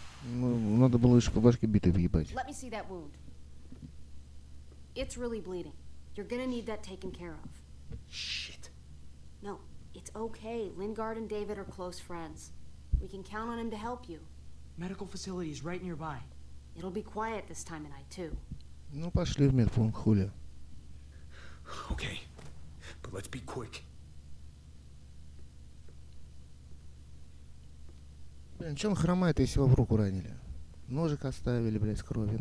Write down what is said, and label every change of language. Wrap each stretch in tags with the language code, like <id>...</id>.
<ru>Ну, надо было еще по башке битой въебать.</ru> <en>Let me see that wound. It's really bleeding. You're gonna need that taken care of. Shit. No, it's okay. Lingard and David are close friends. We can count on him to help you. Medical facility is right nearby. It'll be quiet this time of night, too.</en> <ru>Ну, пошли в медпункт, хули.</ru> <en>Okay, but let's be quick.</en> <ru>Блин, че он хромает, если его в руку ранили? Ножик оставили, блядь, с кровью.</ru>